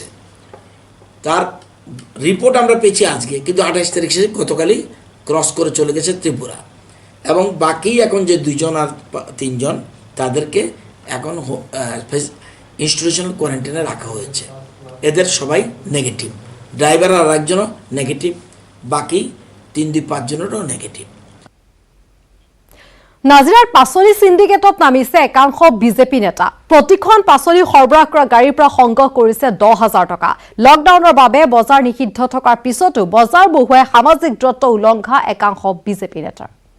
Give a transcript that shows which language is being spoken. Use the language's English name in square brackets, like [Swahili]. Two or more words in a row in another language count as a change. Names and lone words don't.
[Bangla] তার রিপোর্ট আমরা পেয়েছি আজকে, কিন্তু 28 তারিখ সে গতকালই ক্রস করে চলে গেছে ত্রিপুরা। এবং বাকি এখন যে 2 জন আর 3 জন তাদেরকে এখন [English] institutional quarantine [Bangla] রাখা হয়েছে। এদের সবাই নেগেটিভ। ড্রাইভার আর একজনও নেগেটিভ, বাকি 3-5 জনেরও নেগেটিভ। [Assamese] নাজিৰাৰ পাচলি সিন্ডিকেটত নামিছে একাংশ বিজেপি নেতা। প্ৰতিখন পাচলি সৰবৰাহ কৰা গাড়ীৰ পৰা সংগ্ৰহ কৰিছে 10,000 টকা। লকডাউনৰ বাবে বজাৰ নিষিদ্ধ থকাৰ পিছতো বজাৰ বহুৱাই সামাজিক দূৰত্ব উলংঘা একাংশ বিজেপি নেতাৰ।